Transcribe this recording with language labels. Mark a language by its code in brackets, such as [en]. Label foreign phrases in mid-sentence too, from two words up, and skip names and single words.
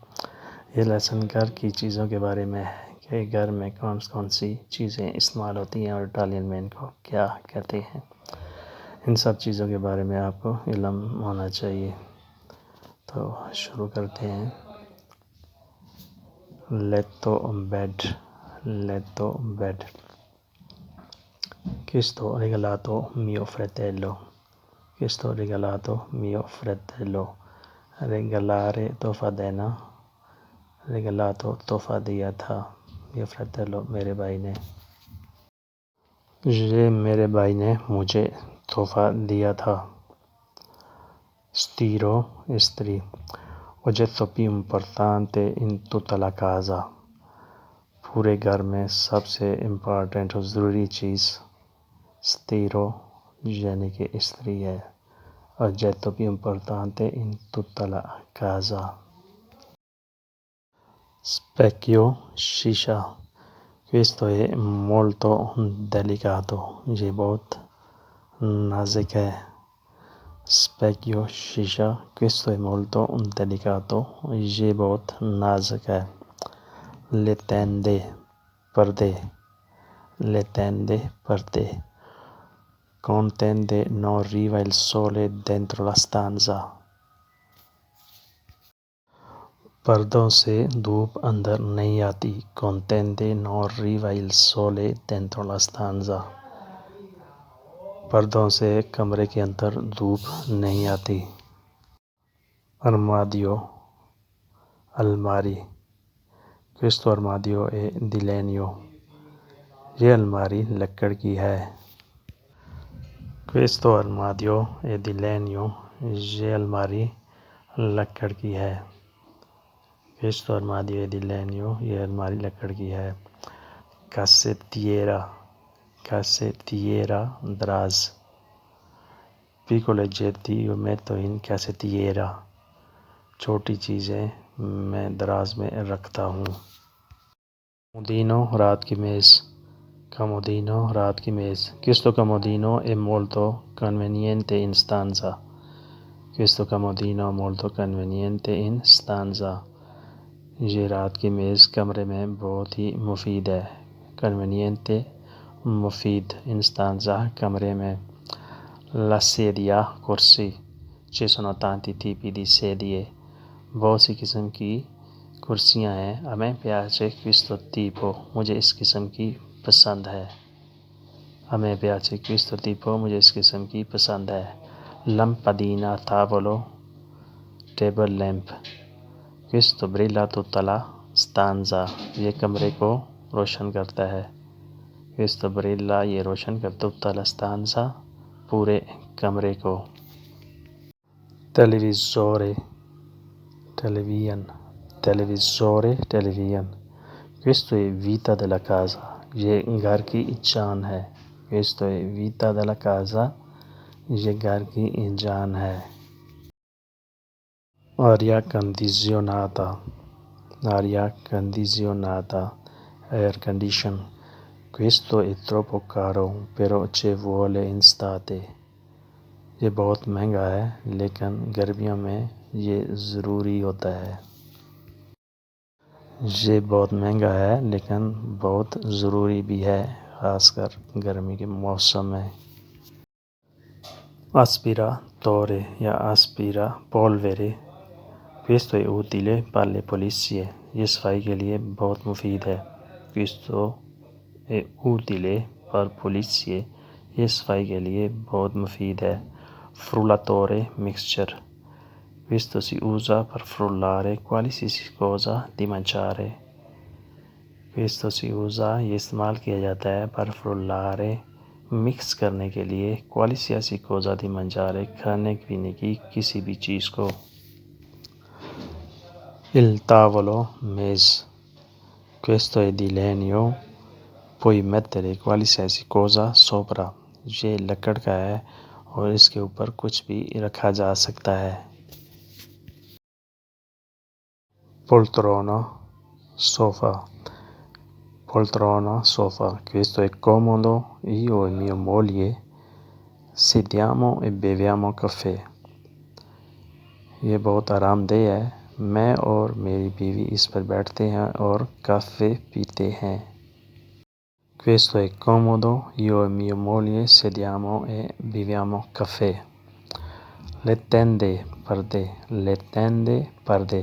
[ur] یہ لیسن گھر کی چیزوں کے بارے میں ہے کہ گھر میں کون سی چیزیں استعمال ہوتی ہیں اور اٹالین میں ان کو کیا کہتے ہیں۔ ان سب چیزوں کے بارے میں آپ کو علم ہونا چاہیے۔ تو شروع کرتے ہیں۔ لیتو بیڈ۔ [it] Questo regalato mio fratello. Questo regalato mio fratello. [ur] Regalare تحفہ دینا، regalato تحفہ دیا تھا، [it] mio fratello [ur] میرے بھائی نے۔ یہ میرے بھائی نے مجھے تحفہ دیا تھا۔ [it] Stiro استری، oggetto più importante in tutta la casa، [ur] پورے گھر میں سب سے امپورٹنٹ اور ضروری چیز stiro یعنی کہ استری ہے۔ [it] oggetto più importante in tutta la casa۔ Specchio شیشہ، questo è molto delicato، [ur] یہ بہت نازک ہے۔ [it] Specchio شیشہ، questo è molto delicato، [ur] یہ بہت نازک ہے۔ [it] Le tende پردے، le tende پردے۔ Con tende non arriva il sole dentro la stanza، [ur] پردوں سے دھوپ اندر نہیں آتی۔ [it] Con tende non arriva il sole dentro la stanza، [ur] پردوں سے کمرے کے اندر دھوپ نہیں آتی۔ [it] Armadio الماری، questo armadio è di legno، [ur] یہ الماری لکڑ کی ہے۔ [it] Questo armadio è di legno، [ur] یہ الماری لکڑ کی ہے۔ [it] Questo armadio è di legno، [ur] یہ الماری لکڑ کی ہے۔ [it] Cassettiera دراز، piccoli oggetti io metto in cassettiera، [ur] چھوٹی چیزیں میں دراز میں رکھتا ہوں۔ Comodino رات کی میز، comodino رات کی میز۔ [it] Questo comodino è molto conveniente in stanza، questo comodino è molto conveniente in stanza، [ur] یہ رات کی میز کمرے میں بہت ہی مفید ہے۔ Conveniente مفید، [it] in stanza [ur] کمرے میں۔ [it] La sedia کرسی، ci sono tanti tipi di sedie، [ur] بہت سی قسم کی کرسیاں ہیں۔ [it] A me piace questo tipo، [ur] مجھے اس قسم کی پسند ہے۔ [it] A me piace questo tipo، [ur] مجھے اس قسم کی پسند ہے۔ [it] Lampadina tavolo [en] table lamp، [it] questo brilla tutta la stanza، [ur] یہ کمرے کو روشن کرتا ہے۔ [it] Questo brilla، [ur] یہ روشن کرتا [it] tutta la stanza، [ur] پورے کمرے کو۔ [it] Televisore television، questo è vita della casa، [ur] یہ گھر کی جان ہے۔ [it] Questo è vita della casa، [ur] یہ گھر کی جان ہے۔ [it] Aria condizionata [en] air condition، [it] questo è troppo caro però ci vuole in estate، [ur] یہ بہت مہنگا ہے لیکن گرمیوں میں یہ ضروری ہوتا ہے۔ یہ بہت مہنگا ہے لیکن بہت ضروری بھی ہے، خاص کر گرمی کے موسم میں۔ [it] Aspiratore یا aspirapolvere، questo è utile per le pulizie، [ur] یہ صفائی کے لیے بہت مفید ہے۔ [it] Questo è utile per pulizie، [ur] یہ صفائی کے لیے بہت مفید ہے۔ [it] Frullatore mixture، questo si usa per frullare qualsiasi cosa di mangiare۔ Questo si usa، [ur] یہ استعمال کیا جاتا ہے [it] per frullare [ur] مکس کرنے کے لیے [it] qualsiasi cosa di mangiare، [ur] کھانے پینے کی کسی بھی چیز کو۔ [it] Il tavolo میز، questo è di legno puoi mettere qualsiasi cosa sopra، [ur] یہ لکڑ کا ہے اور اس کے اوپر کچھ بھی رکھا جا سکتا ہے۔ [it] Poltrona sofa، questo è comodo، io e mia moglie sediamo e beviamo caffè، [ur] یہ بہت آرام دہ ہے۔ میں اور میری بیوی اس پر بیٹھتے ہیں اور کافی پیتے ہیں۔ [it] Questo è comodo, io e mia moglie sediamo e beviamo caffè. Le tende, pardè.